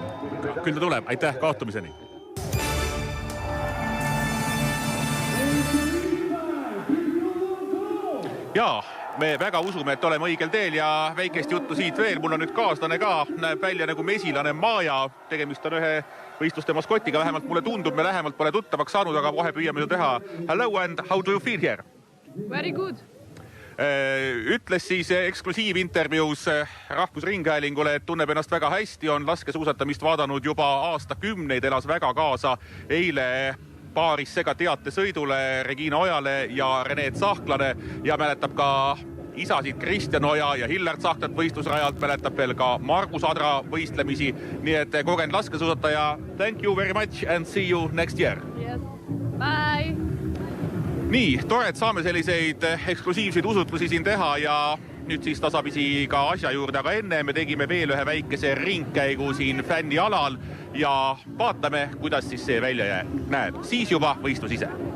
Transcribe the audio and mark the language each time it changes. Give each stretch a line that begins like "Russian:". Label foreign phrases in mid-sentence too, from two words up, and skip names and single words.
Estonian: Küll ta tuleb, aitäh, kohtumiseni! Jaa, me väga usume, et oleme õigel teel ja väikest juttu siit veel. Mul on nüüd kaaslane ka, näeb välja nagu mesilane Maja. Tegemist on ühe võistluste maskotiga, vähemalt mulle tundub, me lähemalt pole tuttavaks saanud, aga kohe püüame ju teha.
English: Hello and how do you feel here? Very good.
Estonian: Ütles siis eksklusiivintervjuus Rahvusringhäälingule, et tunneb ennast väga hästi, on laskesuusatamist vaadanud juba aastakümneid, elas väga kaasa eile paaris sega teate sõidule Regina Ojale ja Rene Tsahklane ja mäletab ka isasid Kristjan Oja ja Hillar Tsahklat võistlusrajalt, mäletab veel ka Margus Adra võistlemisi, nii et kogenud laskesuusataja,
English: thank you very much and see you next year. Yes. Bye!
Estonian: Nii, tore, et saame selliseid eksklusiivseid usutlusi siin teha ja nüüd siis tasapisi ka asja juurde, aga enne me tegime veel ühe väikese ringkäigu siin fännialal ja vaatame, kuidas siis see välja näeb. Siis juba võistlus ise.